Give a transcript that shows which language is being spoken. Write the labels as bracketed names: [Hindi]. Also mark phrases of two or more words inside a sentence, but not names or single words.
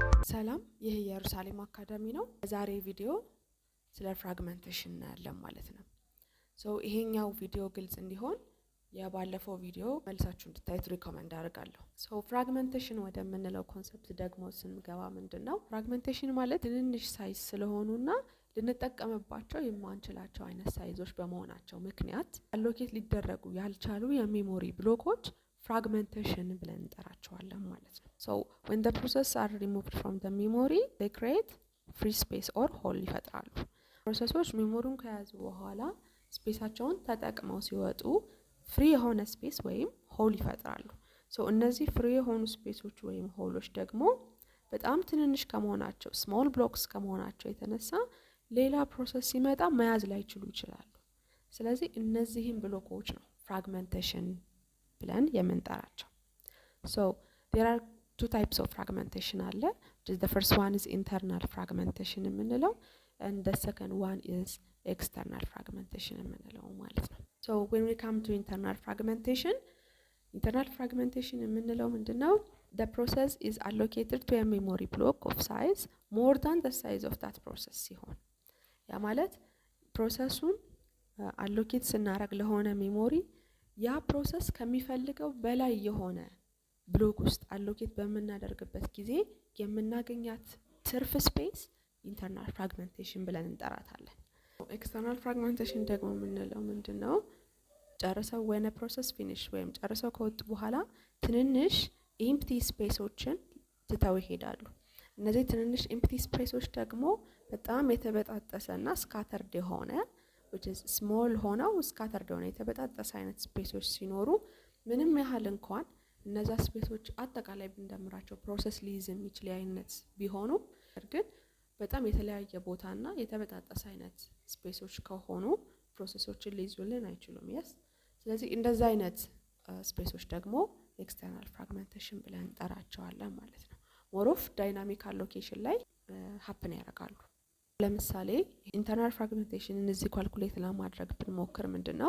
[Amharic] ሰላም ይህ ኢየሩሳሌም አካዳሚ ነው። ዛሬ ቪዲዮ ስለ ፍራግመንቴሽን እናያለን ማለት ነው። ይሄኛው ቪዲዮ ግልጽ እንዲሆን የባለፈው ቪዲዮ መልሳችሁ እንድታዩት ሪኮመንድ አደርጋለሁ። ፍራግመንቴሽን ወደምንለው ኮንሰፕት ደግሞ ስንገባ ምንድነው? ፍራግመንቴሽን ማለት ትንንሽ ሳይዝ ስለሆኑና ልንጠቀምባቸው የማንችላቸው አይነት ሳይዞች በመሆናቸው ምክንያት አሎኬት ሊደረጉ ያልቻሉ የሜሞሪ ብሎኮች fragmentation ብለን እንጠራቸዋለን ማለት [English] ነው። When the processes are removed from the memory, they create free space or hole [Amharic] ይፈጥራሉ። ፕሮሰሶች ሜሞሪውን ከያዙ በኋላ ስፔሳቸውን ተጠቅመው ሲወጡ ፍሪ የሆነ ስፔስ ወይም ሆል ይፈጥራሉ። እነዚህ ፍሪ የሆኑ ስፔሶች ወይም ሆሎች ደግሞ በጣም ትንንሽ ከመሆናቸው [English] small blocks [Amharic] ከመሆናቸው የተነሳ ሌላ ፕሮሰስ ሲመጣ መያዝ ላይችሉ ይችላሉ። ስለዚህ እነዚህን ብሎኮች ነው fragmentation ብለን የምንጠራቸው። [English] There are two types of fragmentation [Amharic] አለ. [English] The first one is internal fragmentation የምንለው and the second one is external fragmentation የምንለው [Amharic] ማለት ነው. [English] When we come to internal fragmentation የምንለው ምንድነው? The process is allocated to a memory block of size more than the size of that process [Amharic] ሲሆን ያ ማለት ፕሮሰሱን አሎኬት ስናደርግ ለሆነ ሜሞሪ ያ ፕሮሰስ ከሚፈልገው በላይ የሆነ ብሎክ ውስጥ አሎኬት በመናደርግበት ጊዜ የምናገኛት ትርፍ ስፔስ [English] internal fragmentation [Amharic] ብለን እንጠራታለን። [English] external fragmentation [Amharic] ደግሞ የምንለው ምንድነው? ጨርሰው [English] when a process finish [Amharic] ወይም ጨርሰው ከወጡ በኋላ ትንንሽ [English] empty spaces [Amharic] ትተው ይሄዳሉ። እነዚህ ትንንሽ [English] empty spaces [Amharic] ደግሞ በጣም የተበጣጠሰና ስካተርድ የሆነ [English] which is small [Amharic] ሆነው ስካተርድ ሆነ የተበጣጠሰ አይነት ስፔሶች ሲኖሩ ምንም ያህል እንኳን እነዛ ስፔሶች አጠቃላይ ብንደምራቸው ፕሮሰስ ሊይዝ የሚችል አይነት ቢሆኑ ግን በጣም የተለያየ ቦታና የተበጣጠሰ አይነት ስፔሶች ከሆኑ ፕሮሰሶችን ሊይዙልን አይችሉም። ስለዚህ እንደዛ አይነት ስፔሶች ደግሞ [English] external fragmentation [Amharic] ብለን እንጠራቸዋለን ማለት ነው። [English] more of dynamic allocation [Amharic] ላይ ሀፕን ያደርጋሉ። ለምሳሌ [English] internal fragmentation [Amharic] እዚህ ካልኩሌት ለማድረግ ብንሞክር ምንድነው?